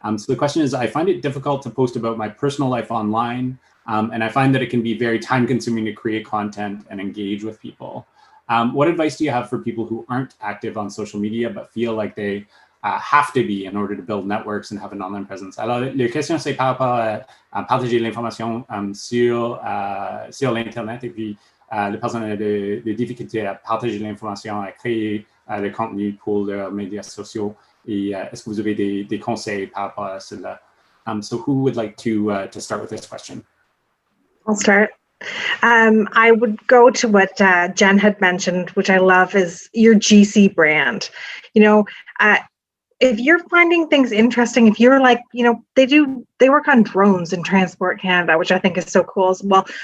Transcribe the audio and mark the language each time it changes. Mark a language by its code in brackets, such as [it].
[en] So the question is, I find it difficult to post about my personal life online, and I find that it can be very time-consuming to create content and engage with people. What advice do you have for people who aren't active on social media but feel like they have to be in order to build networks and have an online presence? [fr] Alors, la question, c'est par rapport à partager l'information sur l'Internet, et puis les personnes ont des difficultés à partager l'information, à créer le contenu pour leurs médias sociaux. Et est-ce que vous avez des conseils par rapport à cela? [en] So who would like to start with this question? I'll start. I would go to what Jen had mentioned, which I love, is your GC brand. If you're finding things interesting, if you're like, they work on drones in Transport Canada, which I think is so cool as well.